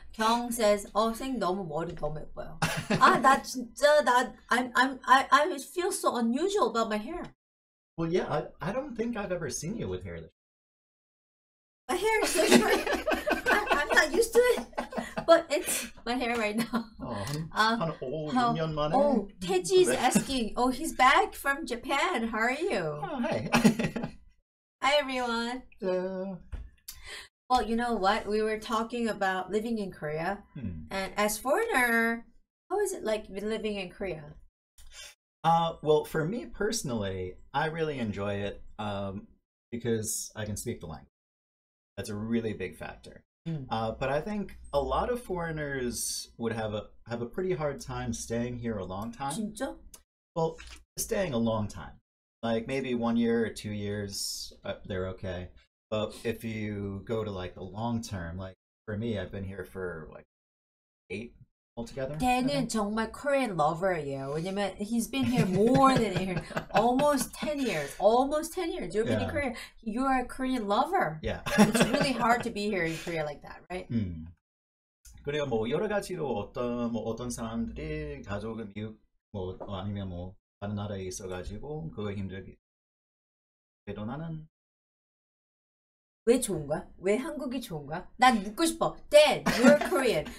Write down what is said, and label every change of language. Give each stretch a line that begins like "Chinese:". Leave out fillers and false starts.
Korean: 경 says, 생 너무 머리 너무 예뻐요. 나 진짜
English: I feel so unusual about my hair. Well, yeah, I don't think I've ever seen you with hair. My hair is so short. I'm not used to it. But it's my hair right now.
Korean: 한 6년 만에.
English: Teji's asking, he's back from Japan. How are you? Oh, hey. Hi, everyone. Well, you know what? We were talking about living in Korea. And as foreigner, how is it like living in Korea? Well, for me personally, I really enjoy it because I can speak the language. That's a really big factor. But I think a lot of foreigners would have a pretty hard time staying here a long time.
Korean: 진짜?
English: Well, staying a long time. Like maybe 1 year or 2 years, they're okay. But if you go to like the long term, like for me, I've been here for like 8 altogether.
Korean: 걔는 정말
English: Korean lover
Korean: 예요. 왜냐면
English: he's been here more than a year, almost 10 years. Almost 10 years. You've been in Korea. You're a Korean lover. Yeah. It's really hard to be here in Korea like that, right?
Korean: 그래요. 뭐 여러 가지로 어떤 사람들이 가족은 미국 아니면 다른 나라에 있어가지고 그거 힘들게. 그래도 나는 왜 좋은 거야? 왜 한국이 좋은 거야? 난 묻고 싶어.
English: Dad, you're Korean.